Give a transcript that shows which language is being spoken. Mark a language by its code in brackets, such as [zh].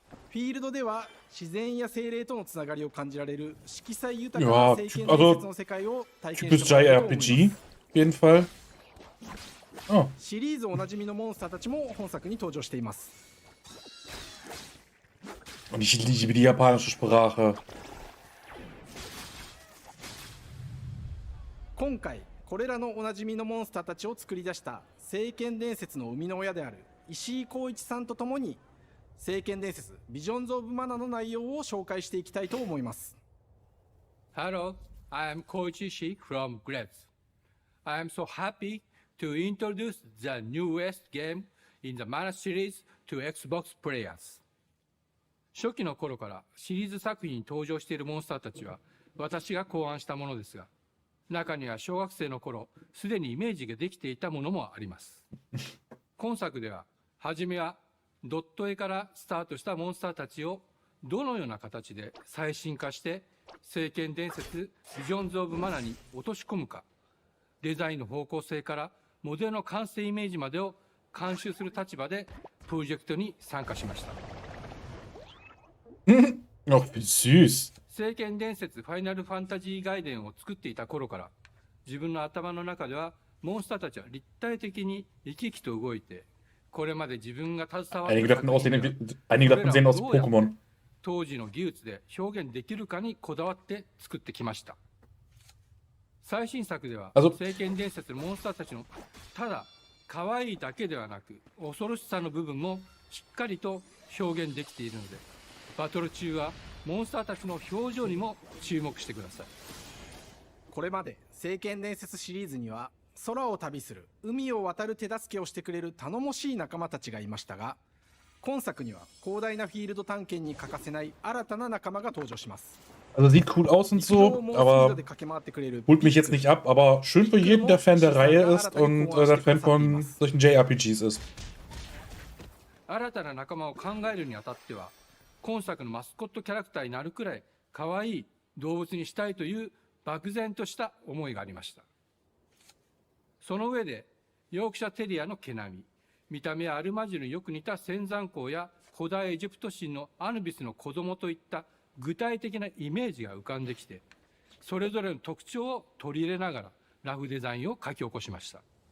[ja] フィールドでは自然や精霊とのつながりを感じられる色彩豊かな聖剣伝説の世界を体験してもらえると思います。 [de] JRPG, auf jeden Fall. Oh. [ja] シリーズおなじみのモンスターたちも本作に登場しています。 [de] Und ich liebe die japanische Sprache. [ja] 今回これらのおなじみのモンスターたちを作り出した聖剣伝説の生みの親である石井光一さんとともに聖剣伝説ビジョンズ・オブ・マナの内容を紹介していきたいと思います。 [en] Hello, I am Koichi Shi from Grebs. I am so happy to introduce the newest game in the Mana series to Xbox players. [ja] 初期の頃からシリーズ作品に登場しているモンスターたちは私が考案したものですが、中には小学生の頃すでにイメージができていたものもあります。今作では初めはドット絵からスタートしたモンスターたちをどのような形で最新化して聖剣伝説ビジョンズ・オブ・マナに落とし込むか、デザインの方向性からモデルの完成イメージまでを監修する立場でプロジェクトに参加しました。 [de] Ach, wie süß. [ja] 聖剣伝説ファイナルファンタジー外伝を作っていた頃から自分の頭の中ではモンスターたちは立体的に生き生きと動いて、これまで自分が携わった [de] Einige davon sehen aus Pokémon. [ja] 当時の技術で表現できるかにこだわって作ってきました。最新作では聖剣伝説のモンスターたちのただ可愛いだけではなく恐ろしさの部分もしっかりと表現できているので、バトル中はモンスターたちの表情にも注目してください。これまで聖剣伝説シリーズには空を旅する、海を渡る手助けをしてくれる頼もしい仲間たちがいましたが、今作には広大なフィールド探検に欠かせない新たな仲間が登場します。 [de] Also sieht cool aus und so, aber holt mich jetzt nicht ab, aber schön für jeden, der Fan der Reihe ist und der Fan von solchen JRPGs ist. [ja] 新たな仲間を考えるにあたっては、今作のマスコットキャラクターになるくらい可愛い動物にしたいという漠然とした思いがありました。その上で、ヨークシャテリアの毛並み、見た目はアルマジルによく似た仙山港や古代エジプト神のアヌビスの子供といった具体的なイメージが浮かんできて、それぞれの特徴を取り入れながらラフデザインを書き起こしました。